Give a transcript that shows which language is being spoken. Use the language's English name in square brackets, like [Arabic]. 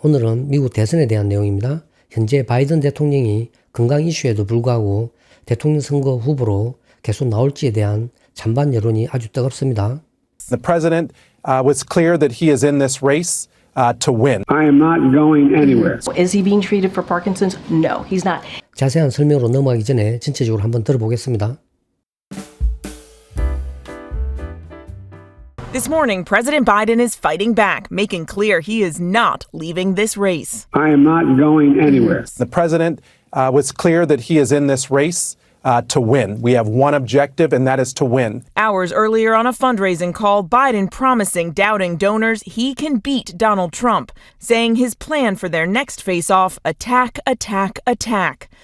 [Korean] 오늘은 미국 대선에 대한 내용입니다. 현재 바이든 대통령이 건강 이슈에도 불구하고 대통령 선거 후보로 계속 나올지에 대한 찬반 여론이 아주 뜨겁습니다. [English] The president was clear that he is in this race to win. I am not going anywhere. Is he being treated for Parkinson's? No, he's not. [Korean] 자세한 설명으로 넘어가기 전에 전체적으로 한번 들어보겠습니다. [English] This morning, President Biden is fighting back, making clear he is not leaving this race. I am not going anywhere. The president was clear that he is in this race to win. We have one objective, and that is to win. Hours earlier on a fundraising call, Biden promising doubting donors he can beat Donald Trump, saying his plan for their next face-off, attack, attack, attack.